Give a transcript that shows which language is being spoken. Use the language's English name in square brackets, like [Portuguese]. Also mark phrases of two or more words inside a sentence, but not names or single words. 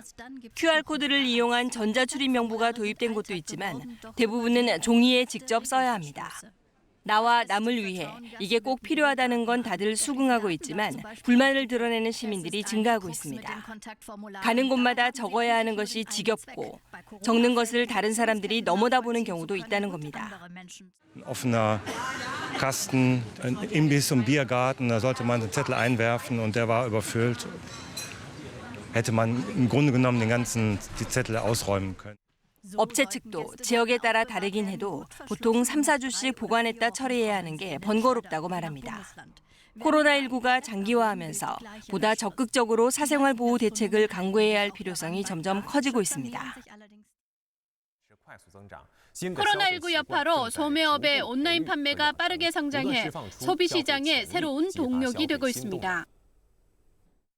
[Korean] QR코드를 이용한 전자출입 명부가 도입된 곳도 있지만 대부분은 종이에 직접 써야 합니다. 나와 남을 위해 이게 꼭 필요하다는 건 다들 수긍하고 있지만 불만을 드러내는 시민들이 증가하고 있습니다. 가는 곳마다 적어야 하는 것이 지겹고 적는 것을 다른 사람들이 넘어다보는 경우도 있다는 겁니다. [German] Offener Kasten, ein Imbiss und Biergarten, da sollte man den Zettel einwerfen und der war überfüllt. Hätte man im Grunde genommen die Zettel ausräumen können. [Korean] 업체 측도 지역에 따라 다르긴 해도 보통 3, 4주씩 보관했다 처리해야 하는 게 번거롭다고 말합니다. 코로나19가 장기화하면서 보다 적극적으로 사생활 보호 대책을 강구해야 할 필요성이 점점 커지고 있습니다. 코로나19 여파로 소매업의 온라인 판매가 빠르게 성장해 소비 시장의 새로운 동력이 되고 있습니다.